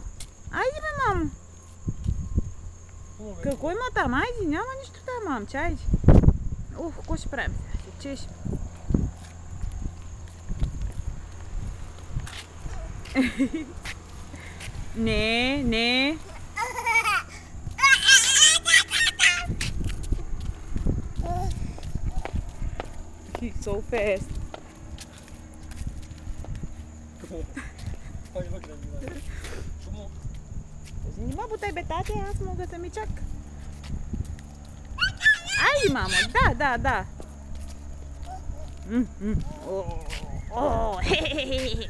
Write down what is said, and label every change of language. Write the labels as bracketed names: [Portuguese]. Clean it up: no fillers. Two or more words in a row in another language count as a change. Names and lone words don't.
[Bulgarian] Айде, бе, мамо. Какво има там? Айде, няма нищо там, мамче, айде. Ух, какво ще правим сега? Се чеш. Не, не. [English] He's so fast. [Bulgarian] Нима бутай бе, тати, аз мога самичък. Ай, мамо, да, да. О, хе-хе-хе.